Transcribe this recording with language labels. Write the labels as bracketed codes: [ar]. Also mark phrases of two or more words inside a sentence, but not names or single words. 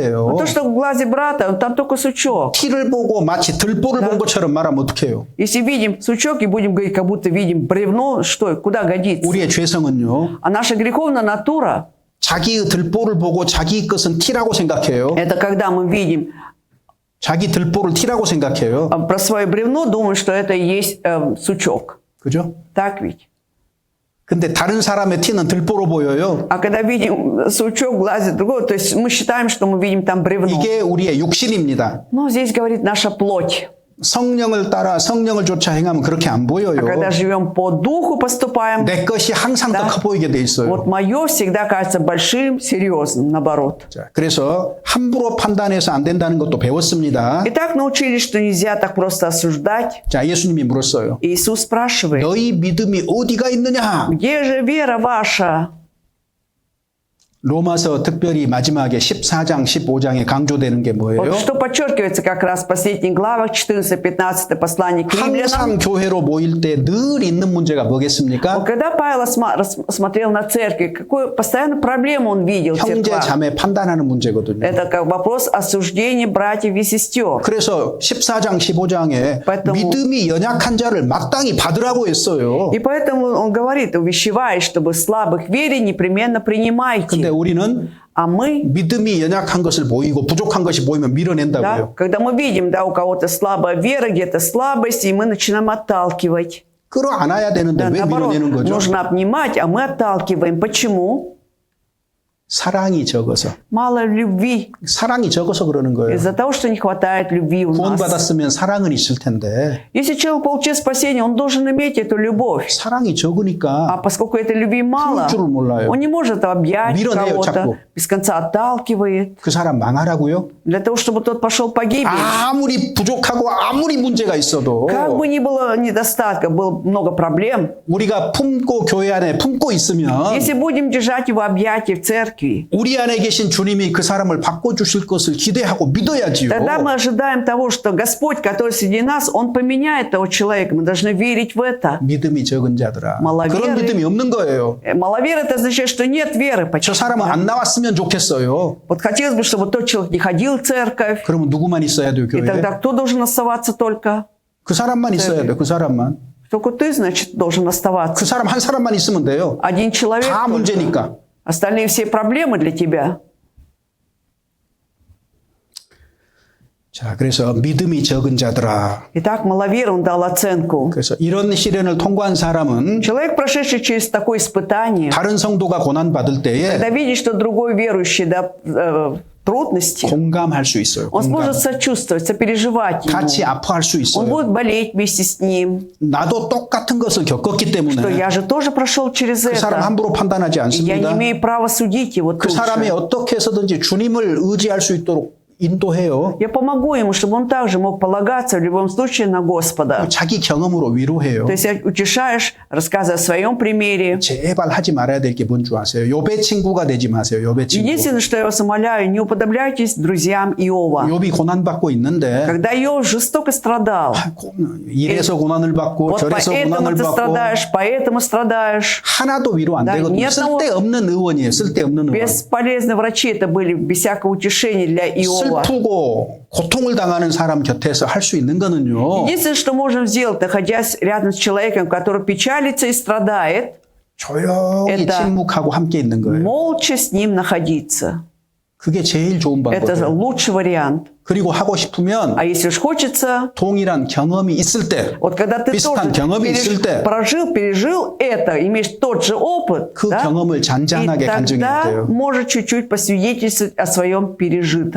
[ru] Но то, что в глазе брата, там только сучок. [ko] 티를 보고 마치 들보를 본 것처럼 말하면 어떡해요? [ru] Если видим сучок и будем говорить, как будто видим бревно, что, куда годится? [ko] 우리의 죄성은요. [ru] А наша греховная натура, [ko] 자기의 들보를 보고 자기 것은 티라고 생각해요. [ru] это когда мы видим [ko] 자기 들보를 티라고 생각해요. [ru] про свое бревно, думаем, что это и есть сучок. [ko] 그죠? [ru] Так ведь? [ko] 근데 다른 사람의 티는 들보로 보여요. [ru] А когда видим сучок в глазе другого, то есть мы считаем, что мы видим там бревно. [ko] 이게 우리의 육신입니다. [ru] Но здесь говорит наша плоть. [ko] 성령을 따라 성령을 쫓아 행하면 그렇게 안 보여요. [ru] А когда живем по духу, поступаем, [ko] 내 것이 항상 더 [ru] Да. [ko] 커 보이게 돼 있어요. [ru] вот мое всегда кажется большим, серьезным, наоборот. [ko] 자, 그래서 함부로 판단해서 안 된다는 것도 배웠습니다. [ru] И так научились, что нельзя так просто осуждать. [ko] 자, 예수님이 물었어요. [ru] Иисус спрашивает, [ko] 너희 믿음이 어디가 있느냐? [ru] где же вера ваша? [ko] 로마서 특별히 마지막에 14장, 15장에 강조되는 게 뭐예요? [ru] Вот что подчеркивается как раз в последних главах 14-15 послание к римлянам. [ko] 항상 교회로 모일 때 늘 있는 문제가 뭐겠습니까? [ru] Вот когда Павел смотрел на церковь, какую постоянно проблему он видел в [ko] 형제 [ru] церквах? [ko] 자매 판단하는 문제거든요. [ru] Это как вопрос осуждения братьев и сестер. [ko] 그래서 14장, 15장에 [ru] поэтому- [ko] 믿음이 연약한 자를 마땅히 받으라고 했어요. [ru] И поэтому он говорит, увещевает, чтобы слабых в вере непременно [ko] 근데 [ru] принимайте. [ko] 우리는 [ru] А мы, [ko] 믿음이 연약한 것을 보이고 부족한 것이 보이면 [ru] да, [ko] 밀어낸다고요. [ru] когда мы видим, да, у кого-то слабая вера, где-то слабость, и мы начинаем отталкивать. [ko] 끌어안아야 되는데 [ru] Да, [ko] 왜 [ru] наоборот, [ko] 밀어내는 거죠? [ru] нужно обнимать, а мы отталкиваем. Почему? [ko] 사랑이 적어서. [ru] Мало любви. [ko] 사랑이 적어서 그러는 거예요. [ru] Из-за того, что не хватает любви у нас. [ko] 구원받았으면 사랑은 있을 텐데 [ru] Если человек получил спасение, он должен иметь эту любовь. [ko] 사랑이 적으니까 [ru] А поскольку этой любви мало, [ko] 줄을 몰라요. [ru] он не может объять [ko] 밀어내요, [ru] кого-то, [ko] 자꾸. [ru] без конца отталкивает, [ko] 그 사람 망하라고요? [ru] для того, чтобы тот пошел погибель. [ko] 아무리 부족하고 아무리 문제가 있어도 [ru] Как бы ни было недостатков, было много проблем, [ko] 우리가 품고 교회 안에 품고 있으면 [ru] если будем держать его объятия в церкви, [ko] 우리 안에 계신 주님이 그 사람을 바꿔주실 것을 기대하고 믿어야지요. [ru] тогда мы ожидаем того, что Господь, который среди нас, Он поменяет того человека. Мы должны верить в это. [ko] 믿음이 적은 자들아. 말라비아를- 그런 믿음이 없는 거예요. [ru] Маловера – это означает, что нет веры. [ko] 저 [ru] Почему? [ko] 사람은 안 나왔으면 좋겠어요. [ru] Вот хотелось бы, чтобы тот человек не ходил в церковь. [ko] 그러면 누구만 있어야 돼요, [ru] И [ko] 교회에? [ru] тогда кто должен оставаться только? [ko] 그 사람만 있어야 돼요, 그 사람만. [ru] Только ты, значит, должен [ko] 그 [ru] оставаться. [ko] 사람 한 사람만 있으면 돼요. [ru] Один человек. [ko] 다 [ru] только. [ko] 문제니까. [ru] Остальные все проблемы для тебя. [ko] 자, 그래서 믿음이 적은 자들아. [ru] Итак, маловер он дал оценку. [ko] 그래서 이런 시련을 통과한 사람은 [ru] Человек, прошедший через такое испытание, [ko] 다른 성도가 고난 받을 때에 [ru] когда видит, что другой верующий, да, трудности, [ko] 공감할 수 있어요. [ru] он [ko] 공감. [ru] сможет сочувствовать, сопереживать [ko] 같이 [ru] ему. [ko] 아파할 수 [ru] Он [ko] 있어요. [ru] будет болеть вместе с ним. [ko] 나도 똑같은 것을 겪었기 [ru] Что [ko] 때문에 [ru] я же тоже прошел через [ko] 그 사람 [ru] это. [ko] 함부로 판단하지 [ru] И я не [ko] 않습니다. [ru] имею права судить его [ko] 그 [ru] тут [ko] 사람이 [ru] же. [ko] 어떻게 해서든지 주님을 의지할 수 있도록 인도해요. [ru] Я помогу ему, чтобы он также мог полагаться в любом случае на Господа. [ko] 자기 경험으로 위로해요. [ru] То есть утешаешь, рассказывая о своем примере. [ko] 제발 하지 말아야 될 게 뭔 줄 아세요? 욥의 친구가 되지 마세요. 욥의 친구. [ru] Единственное, что я вас умоляю, не уподобляйтесь друзьям Иова. [ko] 욥이 고난받고 있는데 [ru] Когда Иов жестоко страдал, [ko] 이래서 고난을 받고 [ru] вот [ko] 저래서 [ru] поэтому [ko] 고난을 [ru] ты [ko] 받고 [ru] страдаешь, поэтому страдаешь. [ko] 하나도 위로 안 [ru] Да, [ko] 되거든요. [ru] ни одного- [ko] 쓸데없는 의원이에요. 쓸데없는 의원. [ru] Бесполезные врачи это были, без всякого утешения для Иова. [ko] 슬프고 고통을 당하는 사람 곁에서 할 수 있는 거는요. [ru] Единственное, что можем сделать, находясь рядом с человеком, который печалится и страдает, [ko] 조용히 [ru] Это- [ko] 침묵하고 함께 있는 거예요. [ru] молча с ним находиться. [ko] 그게 제일 좋은 [ru] Это [ko] 방법이에요. [ru] лучший вариант. [ko] 그리고 하고 싶으면 [ru] А если уж хочется, [ko] 동일한 경험이 있을 때 [ru] вот когда ты [ko] 비슷한 [ru] тоже [ko] 경험이 있을 때 [ru] пережил это, имеешь тот же опыт, [ko] 그 [ru] да? [ko] 경험을 [ru] И [ko] 잔잔하게 간증해야 [ru] тогда [ko] 돼요. [ru] может чуть-чуть посвидетельствовать о своем пережитом.